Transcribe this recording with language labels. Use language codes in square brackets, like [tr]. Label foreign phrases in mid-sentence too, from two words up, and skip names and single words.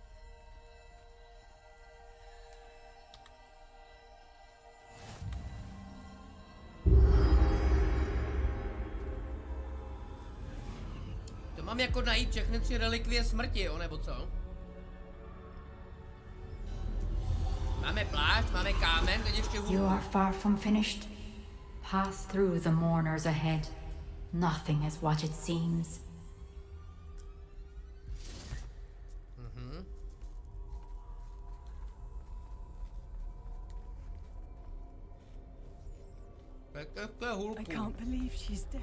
[cs] To mám jako najít všechny 3 relikvie smrti, jo, nebo co? Máme plášť, máme kámen, teď ještě hůl. [en] You are far from finished. Pass through the mourners ahead. Nothing is what it seems. I can't believe she's dead.